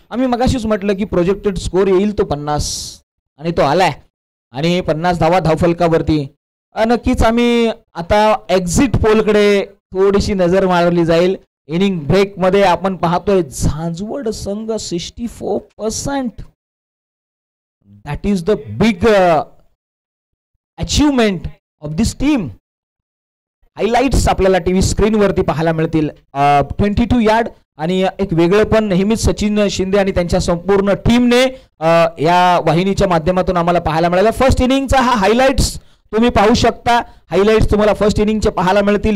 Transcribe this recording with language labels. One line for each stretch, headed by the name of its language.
Marathi: आम्ही मगाशीच म्हटलं की प्रोजेक्टेड स्कोर येईल तो 50 आणि तो आलाय. आणि 50 धावा धावफलकावरती. नक्कीच आम्ही आता एक्झिट पोलकडे थोडीशी नजर मारली जाईल. इनिंग ब्रेक मध्ये आपण पाहतोय झांझवड संघ 64%.
English: That is the big achievement of this team.
Marathi: Highlights आपल्याला टीव्ही स्क्रीनवरती पाहायला मिळतील. 22 यार्ड आणि एक वेगळं पण नेहमीच सचिन शिंदे आणि त्यांच्या संपूर्ण टीमने या वाहिनीच्या माध्यमातून आम्हाला पाहायला मिळाला. फर्स्ट इनिंगचा हा हायलाइट्स तुम्ही पाहू शकता. हायलाइट्स तुम्हाला फर्स्ट इनिंगचे पाहायला मिळतील.